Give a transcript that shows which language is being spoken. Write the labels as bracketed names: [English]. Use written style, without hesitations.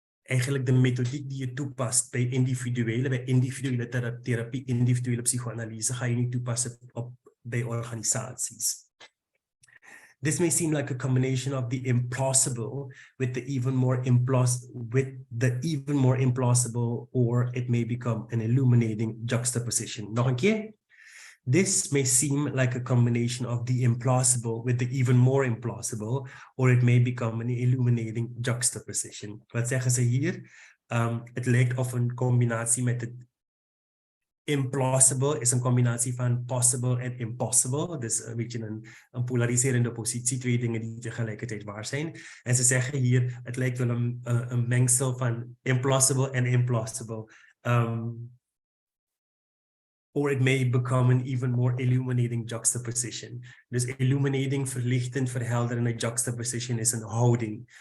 [Dutch] eigenlijk de methodiek die je toepast bij individuele therapie, individuele psychoanalyse, ga je niet toepassen bij organisaties. [English] This may seem like a combination of the implausible with the even more implausible, or it may become an illuminating juxtaposition. [Dutch] Nog een keer. [English] This may seem like a combination of the implausible with the even more implausible, or it may become an illuminating juxtaposition. [Dutch] Wat zeggen ze hier? Het lijkt of een combinatie met het implausible is een combinatie van possible en impossible. Dus een beetje een polariserende positie, twee dingen die tegelijkertijd waar zijn. En ze zeggen hier, het lijkt wel een mengsel van implausible en implausible. [English] Or it may become an even more illuminating juxtaposition. [Dutch] Dus illuminating, verlichtend, verhelderende, juxtaposition is een houding.